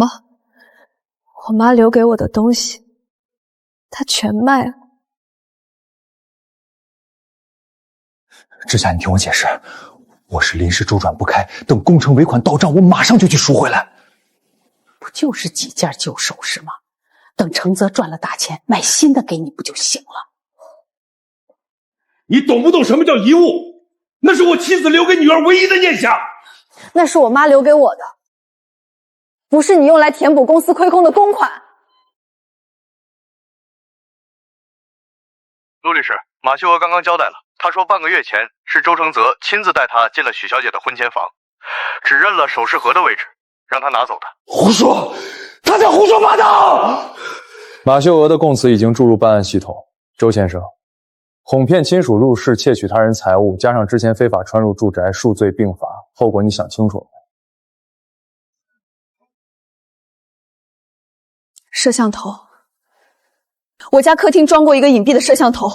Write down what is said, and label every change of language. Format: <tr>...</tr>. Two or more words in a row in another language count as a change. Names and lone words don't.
<zh>我媽留給我的東西，她全賣了。之夏，你聽我解釋， 我是臨時周轉不開，等工程尾款到賬，我馬上就去贖回來。不就是幾件舊首飾嗎？等程澤賺了大錢，買新的給你不就行了？你懂不懂什麼叫遺物？那是我妻子留給女兒唯一的念想。那是我媽留給我的，不是你用來填補公司虧空的公款。陆律師，馬秀娥刚刚交代了，她說半個月前是周承澤親自帶她進了許小姐的婚前房，只認了首飾盒的位置，讓她拿走的。胡說！他在胡說八道！馬秀娥的供詞已經注入辦案系統。周先生，哄騙親屬入室竊取他人財物，加上之前非法穿入住宅，數罪並罰，後果你想清楚了沒？攝像頭，我家客廳裝過一個隱蔽的攝像頭。</zh>